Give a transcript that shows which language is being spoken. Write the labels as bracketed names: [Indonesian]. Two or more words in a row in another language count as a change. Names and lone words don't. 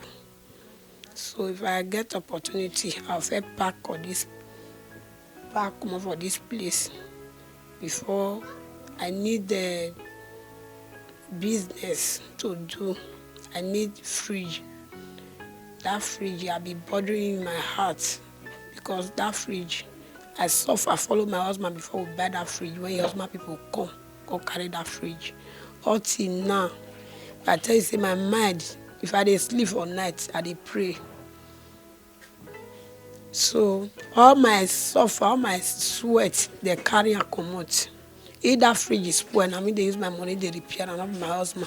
[Nigerian Pidgin] So if I get opportunity, I'll first pack comot for this place before I need the business to do. I need fridge. That fridge I be bothering my heart because that fridge I suffer follow my husband before we buy that fridge. When your husband people come carry that fridge. Up till now, I tell you say my mind, if I dey sleep for night, I dey pray. So all my suffer, all my sweat, dey carry am comot. If that fridge is spoil, na me dey use my money dey repair am, not be my husband.